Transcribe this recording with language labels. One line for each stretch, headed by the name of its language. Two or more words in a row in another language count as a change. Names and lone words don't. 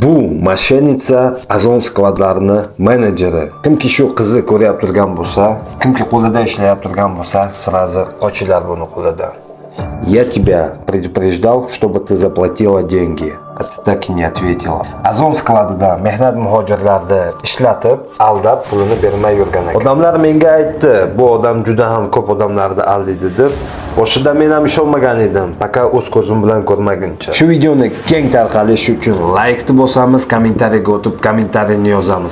Uzbek: Bu mashenitsa Azon skladlarini menejeri. Kimki shu qizni ko'rib turgan bo'lsa, kimki qo'lida ishlayib turgan bo'lsa, sразу qochinglar buni qo'lidan.
Russian: Я тебя предупреждал, чтобы ты заплатила деньги, а ты так и не ответила.
Uzbek: Azon skladida mehnat muhojirlarni ishlatib, aldab pulini bermay yurgan ekan. Odamlar menga aytdi, bu odam juda ham ko'p odamlarni aldaydi deb. Boshida men ham ishonmagan edim, faqat o'z ko'zim bilan ko'rmaguncha. Shu videoni keng tarqalishi uchun like bosamiz, kommentariyaga o'tib kommentariyni yozamiz.